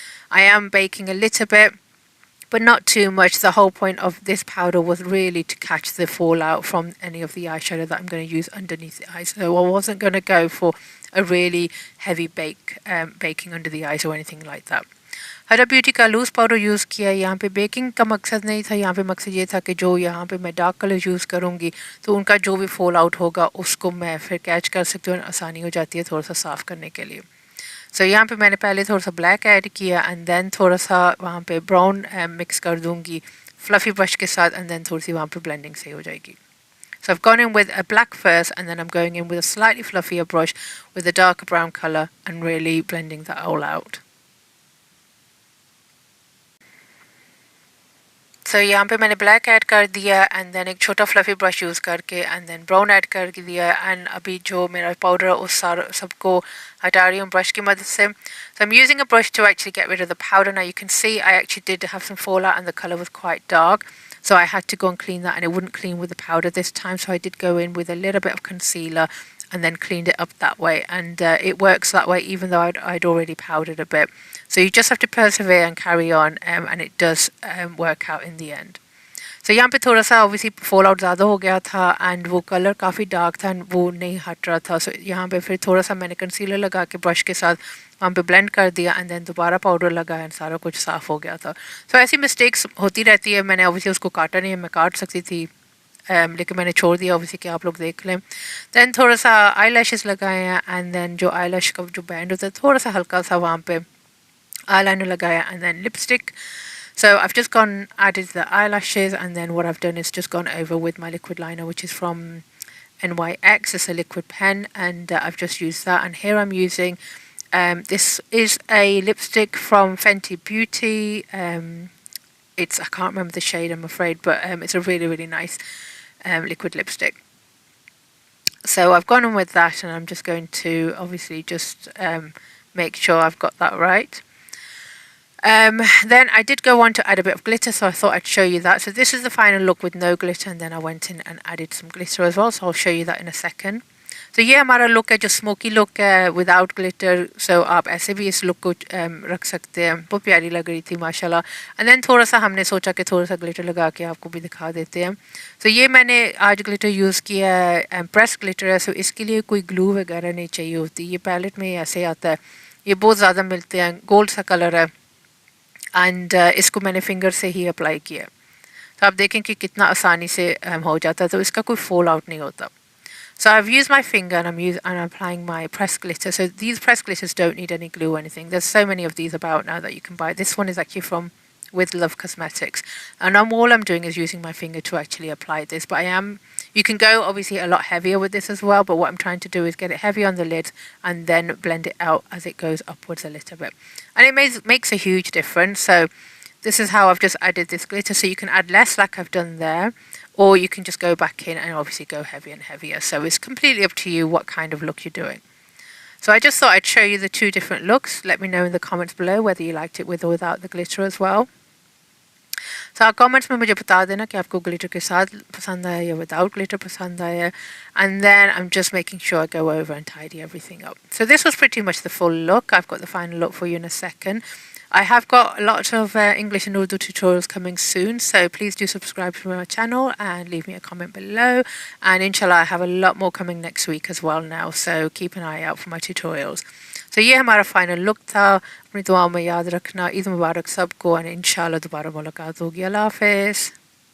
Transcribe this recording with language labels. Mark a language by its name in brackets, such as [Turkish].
[English] I am baking a little bit, but not too much. The whole point of this powder was really to catch the fallout from any of the eyeshadow that I'm going to use underneath the eyes. So I wasn't going to go for a really heavy baking under the eyes or anything like that. [Hindi] हरा beauty का loose powder use किया. यहाँ पे baking का मकसद नहीं था, यहाँ पे मकसद ये था कि जो यहाँ पे मैं डार्क कलर यूज़ करूँगी तो उनका जो भी फॉल आउट होगा उसको मैं फिर कैच कर सकती हूँ, आसानी हो जाती है थोड़ा सा साफ़ करने के लिए. सो यहाँ पे मैंने पहले थोड़ा सा ब्लैक ऐड किया, एंड देन थोड़ा सा वहाँ पे ब्राउन मिक्स कर दूँगी फ्लफ़ी ब्रश के साथ, एंड देन थोड़ी सी वहाँ पे ब्लेंडिंग सही हो जाएगी. [English] So I've gone in with a black first, and then I'm going in with a slightly fluffier brush with a darker brown colour and really blending that all out. [Hindi] सो यहाँ पे मैंने black add कर दिया and then एक छोटा fluffy brush use करके and then brown add कर दिया एंड अभी जो मेरा पाउडर उस सारा सबको हटा रही हूँ ब्रश की मदद से. [English] So I'm using a brush to actually get rid of the powder. Now you can see I actually did have some fallout and the colour was quite dark. So I had to go and clean that and it wouldn't clean with the powder this time. So I did go in with a little bit of concealer and then cleaned it up that way. And it works that way even though I'd already powdered a bit. So you just have to persevere and carry on and it does work out in the end. [Hindi] So यहाँ पे थोड़ा सा obviously fall out ज़्यादा हो गया था and वो colour काफ़ी डार्क था एंड वो नहीं हट रहा था. सो यहाँ पे फिर थोड़ा सा मैंने कंसीलर लगा के ब्रश के साथ वहाँ पे ब्लेंड कर दिया एंड देन दोबारा पाउडर लगाया एंड सारा कुछ साफ़ हो गया था. सो ऐसी मिस्टेक्स होती रहती है. मैंने ऑब्वियसली उसको काटा नहीं है, मैं काट सकती थी लेकिन मैंने छोड़ दिया ऑब्वियसली कि आप लोग देख लें. दैन थोड़ा सा आई लैशेस लगाए हैं एंड देन जो आई लैश का जो बैंड होता है थोड़ा सा हल्का सा वहाँ पे आई लाइनर लगाया and then lipstick. [English] So I've just added the eyelashes and then what I've done is just gone over with my liquid liner which is from NYX. It's a liquid pen and I've just used that. And here I'm using, this is a lipstick from Fenty Beauty. I can't remember the shade I'm afraid, but it's a really, really nice liquid lipstick. So I've gone on with that and I'm just going to obviously just make sure I've got that right. Then I did go on to add a bit of glitter, so I thought I'd show you that. So this is the final look with no glitter and then I went in and added some glitter as well, so I'll show you that in a second. [Hindi] तो ये हमारा look है जो smoky look है without glitter. सो आप ऐसे भी इस लुक को रख सकते हैं. बहुत प्यारी लग रही थी माशाल्लाह. एंड देन थोड़ा सा हमने सोचा कि थोड़ा सा ग्लिटर लगा के आपको भी दिखा देते हैं. सो ये मैंने आज ग्लिटर यूज़ किया है, प्रेस ग्लिटर है. सो इसके लिए कोई ग्लू वगैरह नहीं चाहिए होती. ये पैलेट में ऐसे आता है, ये बहुत ज़्यादा मिलते हैं. गोल्ड सा कलर है एंड इसको मैंने फिंगर से ही अप्लाई किया. तो आप देखें कि कितना आसानी से हो जाता है, तो इसका कोई फॉल आउट नहीं होता. [English] So I've used my finger and I'm applying my pressed glitter. So these pressed glitters don't need any glue or anything. There's so many of these about now that you can buy. This one is actually from With Love Cosmetics. And all I'm doing is using my finger to actually apply this. But you can go obviously a lot heavier with this as well. But what I'm trying to do is get it heavy on the lid and then blend it out as it goes upwards a little bit. And it makes a huge difference. So this is how I've just added this glitter. So you can add less like I've done there, or you can just go back in and obviously go heavier and heavier. So it's completely up to you what kind of look you're doing. So I just thought I'd show you the two different looks. Let me know in the comments below whether you liked it with or without the glitter as well. [Hindi] So आप comments में मुझे बता देना कि आपको glitter के साथ पसंद आया या without glitter पसंद आया. [English] And then I'm just making sure I go over and tidy everything up. So this was pretty much the full look. I've got the final look for you in a second. I have got a lot of English and Urdu tutorials coming soon, so please do subscribe to my channel and leave me a comment below. And inshallah I have a lot more coming next week as well now, so keep an eye out for my tutorials. [Hindi] So ये हमारा final look था. अपनी दुआओं में याद रखना. ईद मुबारक सबको और इंशाल्लाह दोबारा मुलाकात होगी. अल्लाह हाफ़िज़.